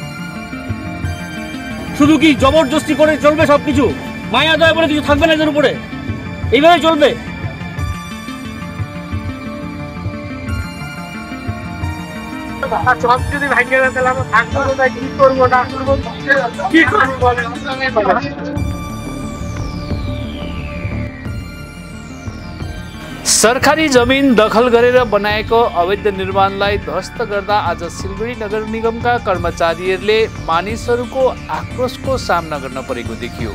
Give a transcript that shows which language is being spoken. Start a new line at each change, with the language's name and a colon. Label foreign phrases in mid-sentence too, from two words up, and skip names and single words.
Bangla: শুধু কি জবরদস্তি করে চলবে সবকিছু? মায়া দয়া বলে কিছু থাকবে না এদের উপরে? এইভাবে চলবে? সব যদি ভাঙিয়ে দেয় তাহলে আমরা থাকবো কোথায়, কি করবো না করবো, কি করবো বলেন?
Nepali: सरकारी जमिन दखल गरेर बनाएको अवैध निर्माणलाई ध्वस्त गर्दा आज सिलगढी नगर निगमका कर्मचारीहरूले मानिसहरूको आक्रोशको सामना गर्न परेको देखियो।